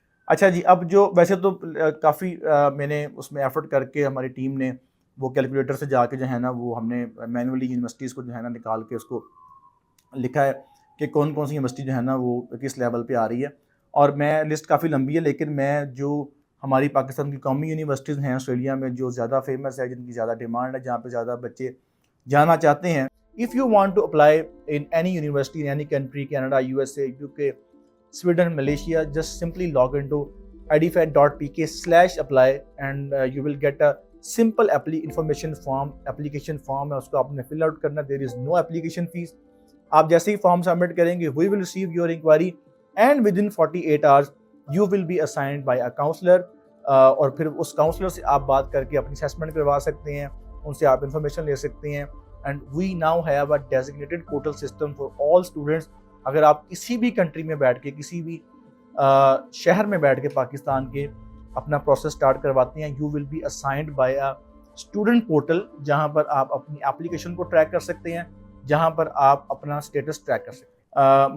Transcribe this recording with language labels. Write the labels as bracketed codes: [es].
[ur] اچھا جی، اب جو ویسے تو کافی میں نے اس میں ایفرٹ کر کے ہماری ٹیم نے وہ کیلکولیٹر سے جا کے جو ہے نا وہ ہم نے مینولی یونیورسٹیز کو جو ہے نا نکال کے اس کو لکھا ہے کہ کون کون سی یونیورسٹی جو ہے نا وہ کس لیول پہ آ رہی ہے. اور میں لسٹ کافی لمبی ہے، لیکن میں جو ہماری پاکستان کی قومی یونیورسٹیز ہیں آسٹریلیا میں جو زیادہ فیمس ہے، جن کی زیادہ ڈیمانڈ ہے، جہاں پہ زیادہ بچے جانا چاہتے ہیں. [en] if you want to apply in any university in any country, Canada, USA، UK، Sweden, Malaysia, just simply log into edify.pk/apply and you will get a simple application form [ur] ہے، اس کو آپ نے fill out کرنا. [en] there is no application fees. [ur] آپ جیسے ہی form submit کریں گے [en] we will receive your inquiry and within 48 hours you will be assigned by a counselor. [ur] اور پھر اس کاؤنسلر سے آپ بات کر کے اپنی اسیسمنٹ کروا سکتے ہیں، ان سے آپ انفارمیشن لے سکتے ہیں. [en] and we now have a designated portal system for all students. [ur] اگر آپ کسی بھی کنٹری میں بیٹھ کے، کسی بھی شہر میں بیٹھ کے پاکستان کے اپنا پروسیس سٹارٹ کرواتے ہیں، [en] you will be assigned by a student portal, [ur] جہاں پر آپ اپنی اپلیکیشن کو ٹریک کر سکتے ہیں، جہاں پر آپ اپنا اسٹیٹس ٹریک کر سکتے ہیں.